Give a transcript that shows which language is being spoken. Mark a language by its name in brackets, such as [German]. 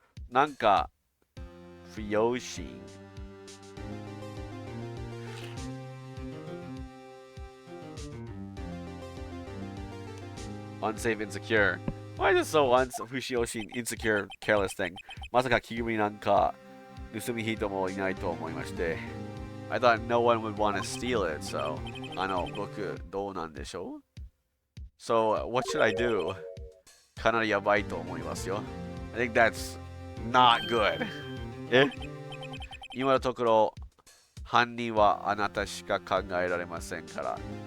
[Japanese] なんか不用心。 [English] Unsafe, insecure. Why is it so unsafe, insecure, careless thing? [Japanese] まさか着ぐるみなんか盗み人もいないと思いまして。 [English] I thought no one would want to steal it, so [Japanese] 僕どうなんでしょう? [English] So what should I do? [Japanese] かなりやばいと思いますよ。 [English] I think that's not good. [Japanese] 今のところ犯人はあなたしか考えられませんから。